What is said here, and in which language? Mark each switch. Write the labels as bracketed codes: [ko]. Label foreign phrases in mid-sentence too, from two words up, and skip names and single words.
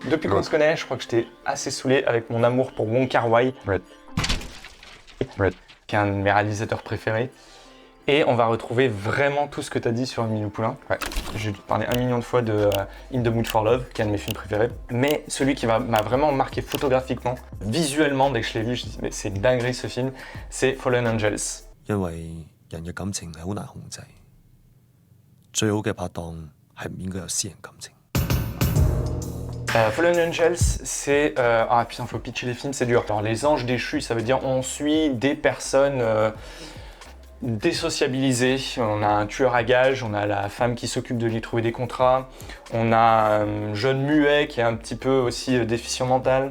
[fr] Depuis qu'on se connaît, je crois que je t'ai assez saoulé avec mon amour pour Wong Kar-wai, qui est un de mes réalisateurs préférés. Et on va retrouver vraiment tout ce que tu as dit sur Amélie Poulain. J'ai parlé 1 million de fois de In the Mood for Love, qui est un de mes films préférés. Mais celui qui m'a vraiment marqué photographiquement, visuellement, dès que je l'ai vu, je me dis mais c'est une dinguerie ce film, c'est Fallen Angels. [yue] 因為人嘅感情係好難控制，最好嘅拍檔係唔應該有私人感情。 [fr] Fallen Angels, c'est... Ah putain, faut pitcher les films, c'est dur. Alors, les anges déchus, ça veut dire on suit des personnes désociabilisées. On a un tueur à gages, on a la femme qui s'occupe de lui trouver des contrats, on a un jeune muet qui est un petit peu aussi déficient mental.